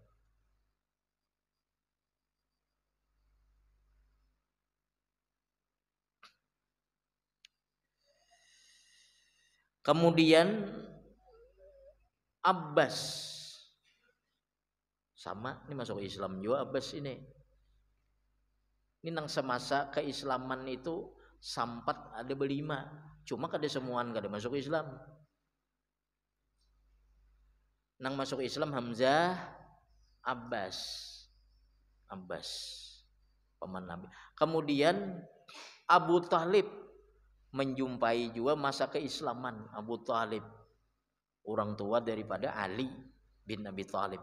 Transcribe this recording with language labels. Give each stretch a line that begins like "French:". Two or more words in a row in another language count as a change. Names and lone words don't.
Indonesian: Kemudian Abbas, sama ini masuk Islam juga Abbas ini.
Banjar: Ini nang semasa keislaman itu sampat ada berlima, cuma kada semuaan kada masuk Islam.
Indonesian: Nang masuk Islam Hamzah, Abbas paman Nabi. Kemudian Abu Talib menjumpai juga masa keislaman. Abu Talib, orang tua daripada Ali bin Abi Talib.